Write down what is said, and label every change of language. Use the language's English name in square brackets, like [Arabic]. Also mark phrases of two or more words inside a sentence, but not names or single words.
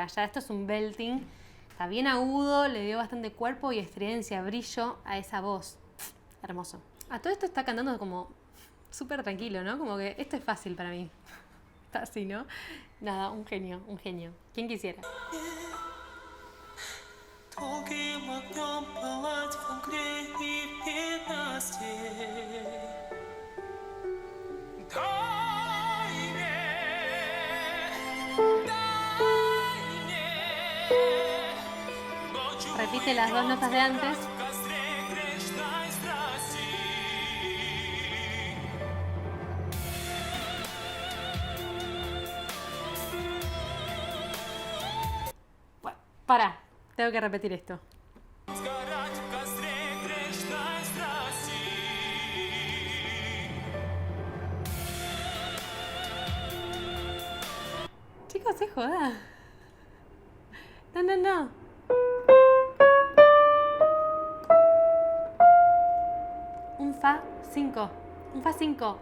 [Spanish] Ya esto es un belting. Está bien agudo, le dio bastante cuerpo y estridencia, brillo a esa voz. Hermoso. A todo esto está cantando como súper tranquilo, ¿no? Como que esto es fácil para mí. Está así, ¿no? Nada, un genio, un genio. ¿Quién quisiera? [Russian] Долгим огнем пылать в огне и ненастье. Дай мне ночью [Spanish] Repite las dos notas de antes. [Russian] в костре грешной страсти. [Spanish] Pará, tengo que repetir esto. [Russian] Сгорать в костре грешной страсти. [Spanish] Chicos, se joda. No. Fa 5. Un Fa 5.